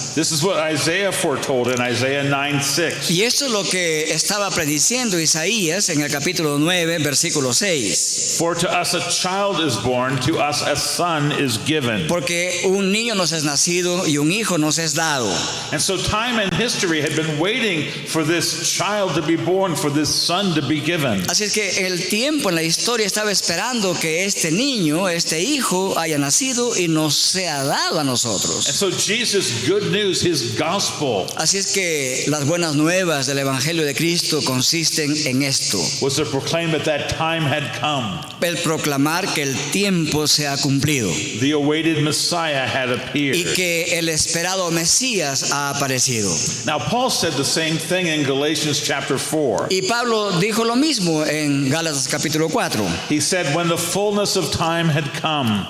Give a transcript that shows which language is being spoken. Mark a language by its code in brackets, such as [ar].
[en] This is what Isaiah foretold in Isaiah 9:6. [es] Y esto es lo que estaba prediciendo Isaías en el capítulo 9, versículo 6. [en] For to us a child is born, to us a son is given. [es] Porque un niño nos es nacido y un hijo nos es dado. [en] And so time and history had been waiting for this child to be born, for this son to be given. [es] Así es que el tiempo en la historia estaba esperando que este niño, este hijo, haya nacido y nos sea dado a [en] And [es] nosotros. [en] so Jesus' good news, his gospel, [es] Así es que las buenas nuevas del Evangelio de Cristo consisten en esto: [en] was to proclaim that that time had come. [es] el proclamar que el tiempo se ha cumplido [en] The awaited Messiah had [es] y [en] appeared. [es] que el esperado Mesías ha aparecido. [en] Now Paul said the same thing in Galatians chapter 4. [es] Y Pablo dijo lo mismo en Gálatas capítulo 4. [en] He said when the fullness of time had come,